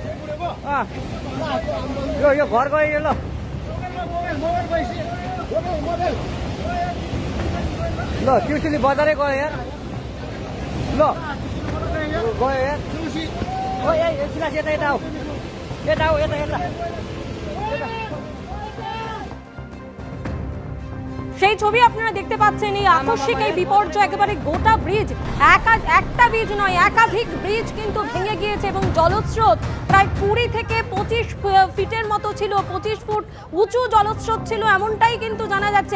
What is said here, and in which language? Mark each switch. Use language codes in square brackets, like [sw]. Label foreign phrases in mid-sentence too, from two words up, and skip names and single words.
[ne] यो घर गयो ल। ल ट्युसुली बजारै गयो यार। ल गयो यार। ओ यता यता आऊ, यता आऊ, यता। [bn] সেই ছবি আপনারা দেখতে পাচ্ছেন। এই আকস্মিক এই বিপর্যয় একেবারে গোটা ব্রিজ, একটা ব্রিজ নয় একাধিক ব্রিজ কিন্তু ভেঙে গিয়েছে এবং জলস্রোত প্রায় 20 থেকে 25 ফিটের মতো ছিল, 25 ফুট উঁচু জলস্রোত ছিল, এমনটাই কিন্তু জানা যাচ্ছে।